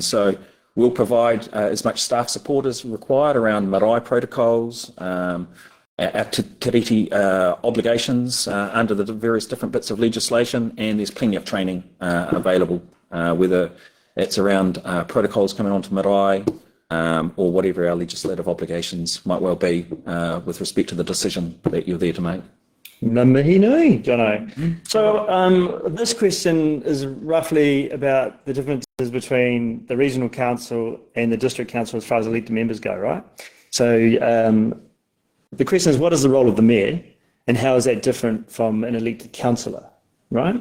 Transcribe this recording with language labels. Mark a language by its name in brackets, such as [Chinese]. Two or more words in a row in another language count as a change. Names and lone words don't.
[English] So we'll provide as much staff support as required around marae protocols, our Te Tiriti obligations under the various different bits of legislation, and there's plenty of training available, whether it's around protocols coming onto marae or whatever our legislative obligations might well be with respect to the decision that you're there to make. [Māori] Ngā mihi nui, [English] Jono. So this question is roughly about the differences between the regional council and the district council as far as elected members go, right? So the question is, what is the role of the mayor and how is that different from an elected councillor, right?